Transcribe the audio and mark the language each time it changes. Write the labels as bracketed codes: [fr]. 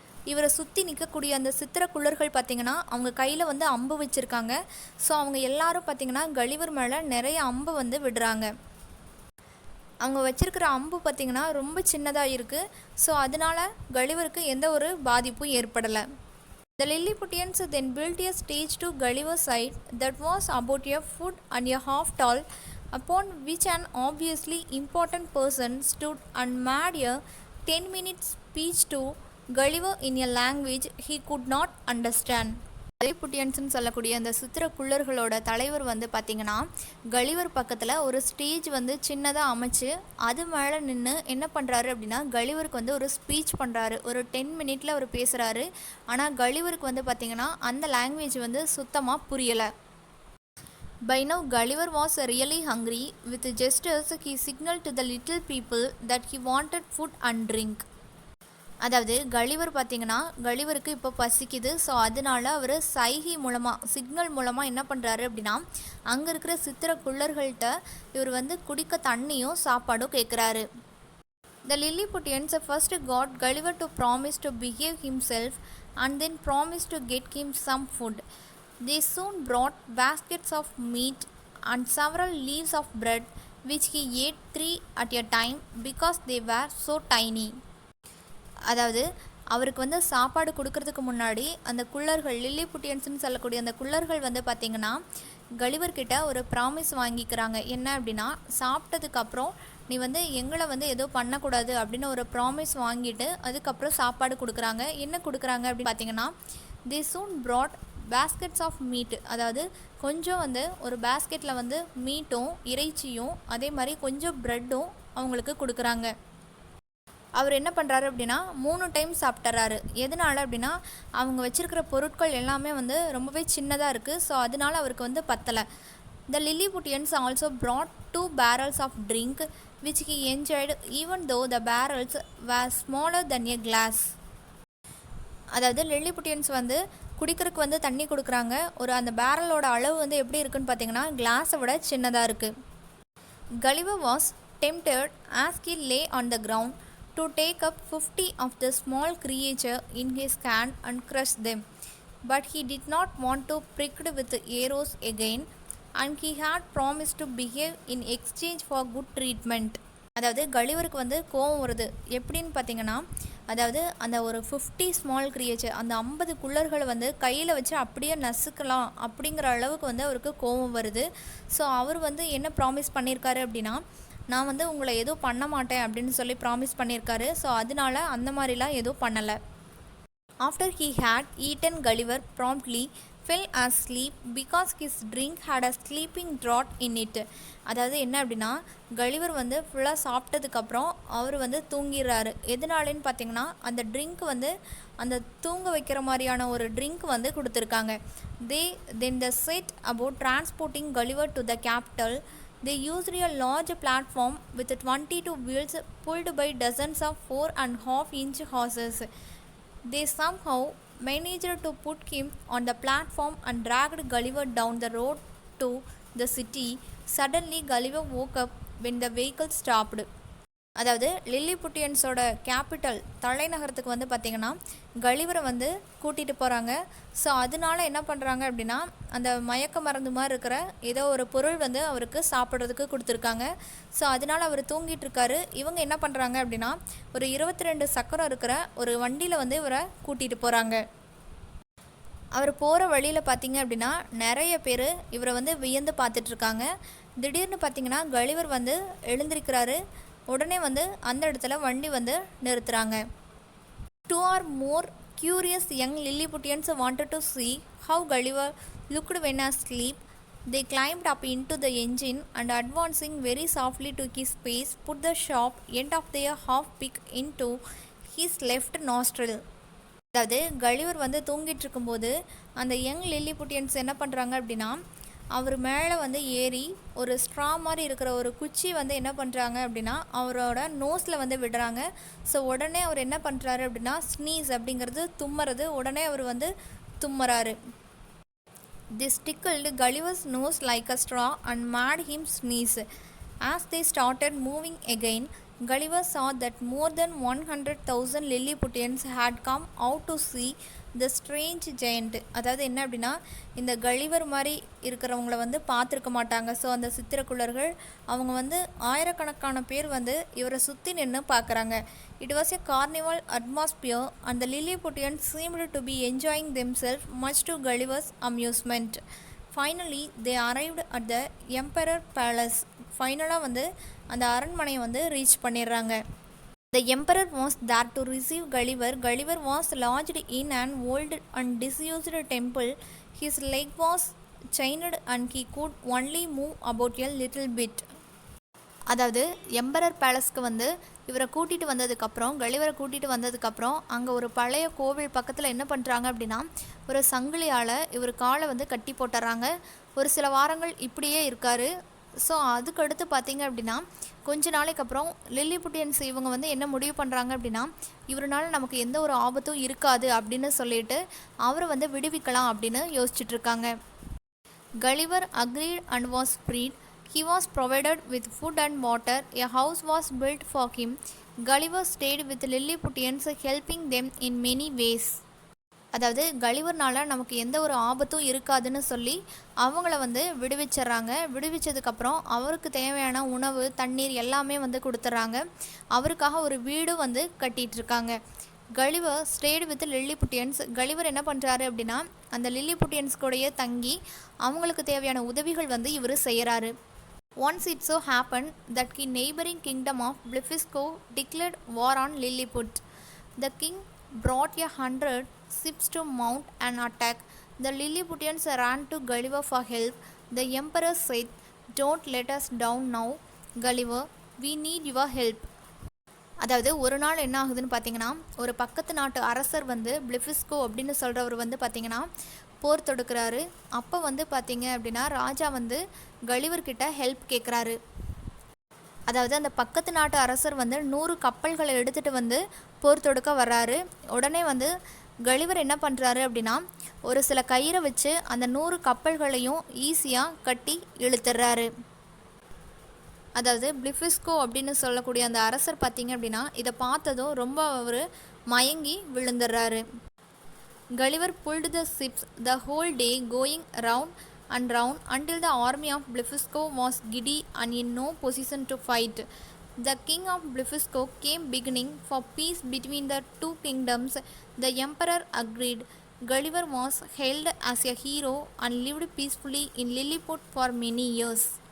[ta] இவரை சுற்றி நிற்கக்கூடிய அந்த சித்திரக்குள்ளர்கள் பார்த்திங்கன்னா அவங்க கையில் அம்பு வச்சுருக்காங்க. ஸோ அவங்க எல்லாரும் பார்த்திங்கன்னா கலிவர் மேலே நிறைய அம்பு விடுறாங்க. அவங்க வச்சுருக்கிற அம்பு பார்த்திங்கன்னா ரொம்ப சின்னதாக இருக்குது. ஸோ அதனால் கலிவருக்கு எந்த ஒரு பாதிப்பும் ஏற்படலை. [en] The Lilliputians then built a stage to Gulliver's side that was about a foot and a half tall, upon which an obviously important person stood and made a 10-minute speech to Gulliver in a language he could not understand. [ta] லில்லிபுட்டியன்ஸ்னு சொல்லக்கூடிய அந்த சித்திரக்குள்ளர்களோட தலைவர் பார்த்திங்கன்னா Gulliver பக்கத்தில் ஒரு stage சின்னதாக அமைச்சு அது மேலே நின்று என்ன பண்ணுறாரு அப்படின்னா கலிவருக்கு ஒரு ஸ்பீச் பண்ணுறாரு. ஒரு 10 மினிட்டில் அவர் பேசுகிறாரு. ஆனால் கலிவருக்கு பார்த்திங்கன்னா அந்த லாங்குவேஜ் சுத்தமாக புரியலை. [en] By now Gulliver was really hungry. With gestures he signaled to the little people that he wanted food and drink. [ta] அதாவது கலிவர் பார்த்திங்கன்னா கலிவருக்கு இப்போ பசிக்குது. ஸோ அதனால் அவர் சைகை மூலமாக சிக்னல் மூலமாக என்ன பண்ணுறாரு அப்படின்னா அங்கே இருக்கிற சித்திரக்குள்ளர்கள்ட்ட இவர் குடிக்க தண்ணியும் சாப்பாடும் கேட்குறாரு. [en] The Lilliputians first got Gulliver to promise to behave himself and then promised to get him some food. They soon brought baskets of meat and several leaves of bread, which he ate 3 at a time because they were so tiny. [ta] அதாவது அவருக்கு சாப்பாடு கொடுக்கறதுக்கு முன்னாடி அந்த குள்ளர்கள் லில்லிபுட்டியன்ஸ்னு சொல்லக்கூடிய அந்த குள்ளர்கள் பார்த்திங்கன்னா கலிவர்கிட்ட ஒரு ப்ராமிஸ் வாங்கிக்கிறாங்க. என்ன அப்படின்னா சாப்பிட்டதுக்கப்புறம் நீ எங்களை எதுவும் பண்ணக்கூடாது அப்படின்னு ஒரு ப்ராமிஸ் வாங்கிட்டு அதுக்கப்புறம் சாப்பாடு கொடுக்குறாங்க. என்ன கொடுக்குறாங்க அப்படின்னு பார்த்தீங்கன்னா [en] The soon brought baskets of meat. [ta] அதாவது கொஞ்சம் ஒரு பேஸ்கெட்டில் மீட்டும் இறைச்சியும் அதே மாதிரி கொஞ்சம் ப்ரெட்டும் அவங்களுக்கு கொடுக்குறாங்க. அவர் என்ன பண்ணுறாரு அப்படின்னா 3 டைம் சாப்பிட்றாரு. எதனால் அப்படின்னா அவங்க வச்சுருக்கிற பொருட்கள் எல்லாமே ரொம்பவே சின்னதாக இருக்குது. ஸோ அதனால் அவருக்கு பத்தலை. [en] The Lilliputians also brought 2 barrels of drink which he enjoyed even though the barrels were smaller than a glass. [ta] அதாவது லில்லிபுட்டியன்ஸ் குடிக்கிறதுக்கு தண்ணி கொடுக்குறாங்க. ஒரு அந்த பேரலோட அளவு எப்படி இருக்குன்னு பார்த்தீங்கன்னா கிளாஸை விட சின்னதாக இருக்குது. [en] Gulliver was tempted as he lay on the ground to take up 50 of the small creature in his hand and crush them, but he did not want to pricked with the arrows again, and he had promised to behave in exchange for good treatment. [ta] அதாவது கலிவருக்கு கோவம் வருது. எப்படின்னு பார்த்தீங்கன்னா அதாவது அந்த ஒரு 50 [en] small creature [ta] அந்த 50 குள்ளர்களை கையில் வச்சு அப்படியே நசுக்கலாம் அப்படிங்கிற அளவுக்கு அவருக்கு கோவம் வருது. ஸோ அவர் என்ன ப்ராமிஸ் பண்ணியிருக்காரு அப்படின்னா நான் உங்களை எதுவும் பண்ண மாட்டேன் அப்படின்னு சொல்லி ப்ராமிஸ் பண்ணியிருக்காரு. ஸோ அதனால அந்த மாதிரிலாம் எதுவும் பண்ணலை. [en] After he had eaten Gulliver promptly fell asleep because his drink had a sleeping draught in it. [ta] அதாவது என்ன அப்படின்னா, கலிவர் வந்து ஃபுல்லாக சாப்பிட்டதுக்கப்புறம் அவர் வந்து தூங்கிடுறாரு. எதனாலன்னு பார்த்தீங்கன்னா, அந்த ட்ரிங்க் வந்து அந்த தூங்க வைக்கிற மாதிரியான ஒரு ட்ரிங்க் வந்து கொடுத்துருக்காங்க. [en] Then they set about transporting Gulliver to the capital. They used a large platform with 22 wheels pulled by dozens of 4.5-inch horses. They somehow managed to put him on the platform and dragged Gulliver down the road to the city. Suddenly, Gulliver woke up when the vehicle stopped. [ta] அதாவது லில்லிபுட்டியன்ஸோட capital தலைநகரத்துக்கு வந்து பார்த்திங்கன்னா கலிவரை வந்து கூட்டிகிட்டு போகிறாங்க. So அதனால என்ன பண்ணுறாங்க அப்படின்னா, அந்த மயக்க மருந்து மாதிரி இருக்கிற ஏதோ ஒரு பொருள் வந்து அவருக்கு சாப்பிட்றதுக்கு கொடுத்துருக்காங்க. ஸோ அதனால் அவர் தூங்கிட்டு இருக்காரு. இவங்க என்ன பண்ணுறாங்க அப்படின்னா, ஒரு 22 சக்கரம் இருக்கிற ஒரு வண்டியில் வந்து இவரை கூட்டிகிட்டு போகிறாங்க. அவர் போகிற வழியில் பார்த்திங்க அப்படின்னா நிறைய பேர் இவரை வந்து வியந்து பார்த்துட்ருக்காங்க. திடீர்னு பார்த்திங்கன்னா கலிவர் வந்து எழுந்திருக்கிறாரு. உடனே வந்து அந்த இடத்துல வண்டி வந்து நிறுத்துகிறாங்க. [en] 2 or more curious young Lilliputians wanted to see how Gulliver looked when asleep. They climbed up into the engine and advancing very softly to his face put the sharp end of their half-pick into his left nostril. [ta] அதாவது Gulliver வந்து தூங்கிட்டு இருக்கும்போது அந்த young லில்லிபுட்டியன்ஸ் என்ன பண்ணுறாங்க அப்படின்னா, அவர் மேலே வந்து ஏறி ஒரு ஸ்ட்ரா மாதிரி இருக்கிற ஒரு குச்சி வந்து என்ன பண்ணுறாங்க அப்படின்னா அவரோட நோஸில் வந்து விடுறாங்க. ஸோ உடனே அவர் என்ன பண்ணுறாரு அப்படின்னா, ஸ்னீஸ் அப்படிங்கிறது தும்முறது. உடனே அவர் வந்து தும்முறாரு. [en] This tickled Gulliver's nose like a straw and made him sneeze. As they started moving again, Gulliver saw that more than 100,000 Lilliputians had come out to see the strange giant. [ta] அதாவது என்ன அப்படின்னா, இந்த Gulliver மாதிரி இருக்கிறவங்கள வந்து பார்த்துருக்க மாட்டாங்க. So அந்த சித்திரக்குள்ளர்கள் அவங்க வந்து ஆயிரக்கணக்கான பேர் வந்து இவரை சுற்றி நின்று பார்க்குறாங்க. [en] It was a carnival atmosphere and the Lilliputians seemed to be enjoying themselves much to Gulliver's amusement. Finally, they arrived at the Emperor Palace. [ta] ஃபைனலாக வந்து அந்த அரண்மனையை வந்து ரீச் பண்ணிடுறாங்க. [en] The emperor was there to receive Gulliver. Gulliver was lodged in an old and disused temple. His leg was chained and he could only move about a little bit. [ta] அதாவது emperor பேலஸ்க்கு வந்து இவரை கூட்டிகிட்டு வந்ததுக்கப்புறம் கலிவரை கூட்டிகிட்டு வந்ததுக்கப்புறம் அங்கே ஒரு பழைய கோவில் பக்கத்தில் என்ன பண்ணுறாங்க அப்படின்னா, ஒரு சங்கிலியால் இவர் காலை வந்து கட்டி போட்டுறாங்க. ஒரு சில வாரங்கள் இப்படியே இருக்கார். ஸோ அதுக்கடுத்து பார்த்திங்க அப்படின்னா கொஞ்ச நாளைக்கு அப்புறம் லில்லிபுட்டியன்ஸ் இவங்க வந்து என்ன முடிவு பண்ணுறாங்க அப்படின்னா, இவரால் நமக்கு எந்த ஒரு ஆபத்தும் இருக்காது அப்படின்னு சொல்லிட்டு அவரை வந்து விடுவிக்கலாம் அப்படின்னு யோசிச்சுட்ருக்காங்க. [en] Gulliver agreed and was freed. He was provided with food and water. A house was built for him. Gulliver stayed with Lilliputians, helping them in many ways. [ta] அதாவது கலிவர்னால நமக்கு எந்த ஒரு ஆபத்தும் இருக்காதுன்னு சொல்லி அவங்கள வந்து விடுவிச்சிட்றாங்க. விடுவிச்சதுக்கப்புறம் அவருக்கு தேவையான உணவு தண்ணீர் எல்லாமே வந்து கொடுத்துட்றாங்க. அவருக்காக ஒரு வீடு வந்து கட்டிகிட்ருக்காங்க. [en] Gulliver stayed with Lilliputians. [ta] கலிவர் என்ன பண்ணுறாரு அப்படின்னா, அந்த லில்லிபுட்டியன்ஸ் கூடயே தங்கி அவங்களுக்கு தேவையான உதவிகள் வந்து இவர் செய்கிறாரு. [en] Once it so happened that the neighboring kingdom of Blefuscu declared war on Lilliput. The king brought 100 ships to mount an attack. The Lilliputians ran to Gulliver for help. The emperor said, "Don't let us down now, Gulliver. We need your help." [ta] அதாவது ஒரு நாள் என்ன ஆகுதுன்னு பார்த்தீங்கன்னா, ஒரு பக்கத்து நாட்டு அரசர் வந்து பிளெஃபிஸ்கோ அப்படின்னு சொல்கிறவர் வந்து பார்த்திங்கன்னா போர் தொடுக்கிறாரு. அப்போ வந்து பார்த்திங்க அப்படின்னா ராஜா வந்து கலிவர்கிட்ட ஹெல்ப் கேட்குறாரு. அதாவது அந்த பக்கத்து நாட்டு அரசர் வந்து 100 கப்பல்களை எடுத்துகிட்டு வந்து போர் தொடுக்க வர்றாரு. உடனே வந்து கலிவர் என்ன பண்ணுறாரு அப்படின்னா, ஒரு சில கயிறை வச்சு அந்த 100 கப்பல்களையும் ஈஸியாக கட்டி இழுத்துடுறாரு. அதாவது பிளெஃபிஸ்கோ அப்படின்னு சொல்லக்கூடிய அந்த அரசர் பார்த்திங்க அப்படின்னா இதை பார்த்ததும் ரொம்ப ஒரு மயங்கி விழுந்துடுறாரு. [en] Gulliver pulled the ships the whole day, going round and round until the army of Blefuscu was giddy and in no position to fight. The king of Blefuscu came begging for peace between the two kingdoms. The emperor agreed. Gulliver was hailed as a hero and lived peacefully in Lilliput for many years.